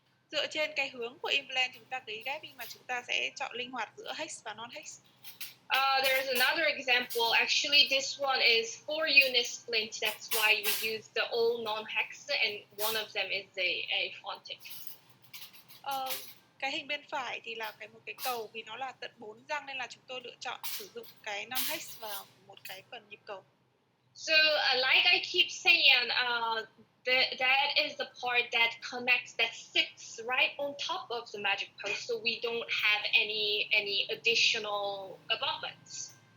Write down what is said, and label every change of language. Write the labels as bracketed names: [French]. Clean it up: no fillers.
[Vietnamese] Dựa trên cái hướng của implant chúng ta cấy ghép, nhưng mà chúng ta sẽ chọn linh hoạt giữa hex và non-hex. [English] There's another example. Actually, this one is 4 unit splint. That's why we use the all non-hex, and one of them is a fontic. [Vietnamese] Cái hình bên phải thì là một cái cầu, vì nó là tận 4 răng nên là chúng tôi lựa chọn sử dụng cái non-hex và một cái phần nhịp cầu. [English] So, like I keep saying, that is the part that connects, that sits right on top of the magic post, so we don't have any additional abutments.